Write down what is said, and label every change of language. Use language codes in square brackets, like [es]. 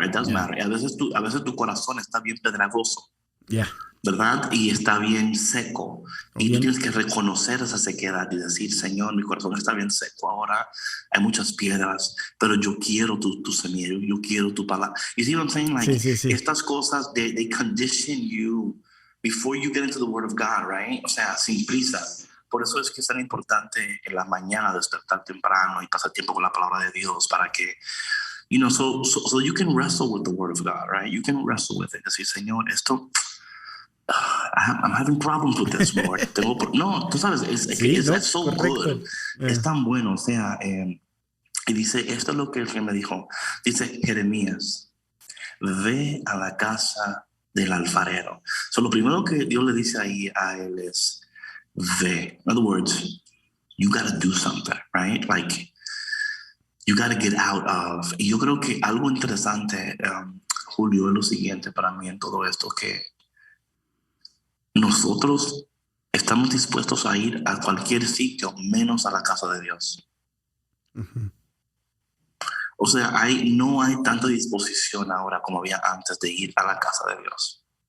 [es] A veces tu corazón está bien pedregoso. [en] Yeah. [es] ¿Verdad? Y está bien seco. Y tú tienes que reconocer esa sequedad y decir, Señor, mi corazón está bien seco. Ahora hay muchas piedras, pero yo quiero tu semilla, yo quiero tu palabra. [en] You see what I'm saying? Like, [es] sí. Estas cosas, [en] they condition you before you get into the Word of God, right? [es] O sea, sin prisa. Por eso es que es tan importante en la mañana despertar temprano y pasar tiempo con la palabra de Dios para que, [en] so you can wrestle with the Word of God, right? You can wrestle with it. [es] Decir, Señor, esto... [en] I'm having problems with this, Lord. [es] No, tú sabes, [en] it's so [es] correcto. [en] good. [es] Es tan bueno, o sea, y dice, esto es lo que el Señor me dijo. Dice, Jeremías, ve a la casa del alfarero. So, lo primero que Dios le dice ahí a él es, ve. [en] In other words, you got to do something, right? Like, you got to get out of. [es] Y yo creo que algo interesante, Julio, es lo siguiente para mí en todo esto, que nosotros estamos dispuestos a ir a cualquier sitio menos a la casa de Dios. Uh-huh. O sea, no hay tanta disposición ahora como había antes de ir a la casa de Dios.